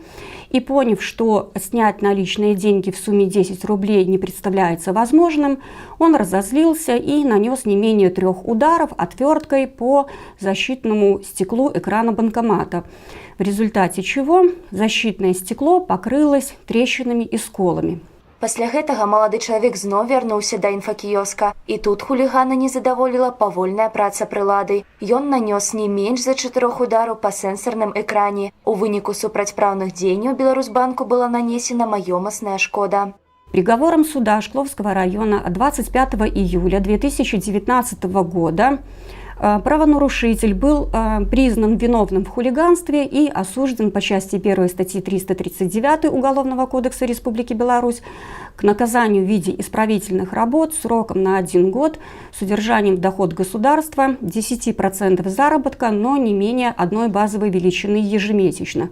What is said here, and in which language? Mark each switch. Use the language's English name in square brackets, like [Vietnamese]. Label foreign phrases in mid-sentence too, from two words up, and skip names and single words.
[Russian] И поняв, что снять наличные деньги в сумме 10 рублей не представляется возможным, он разозлился и нанес не менее 3 ударов отверткой по защитному стеклу экрана банкомата, в результате чего защитное стекло покрылось трещинами и сколами. [Belarusian] Пасля гэтага малады чалавек зноў вярнуўся да інфакіёска, і тут хулігана не задаволіла павольная праца прылады. Ён нанёс не менш за 4 удараў па сэнсарным экране. У выніку супрацьпраўных дзеянняў Беларусьбанку была нанесена маёмасная шкода. [Russian] Приговором суда Шкловского района от 25 июля 2019 года правонарушитель был признан виновным в хулиганстве и осужден по части 1 статьи 339 Уголовного кодекса Республики Беларусь к наказанию в виде исправительных работ сроком на 1 год с удержанием в доход государства 10% заработка, но не менее одной базовой величины ежемесячно.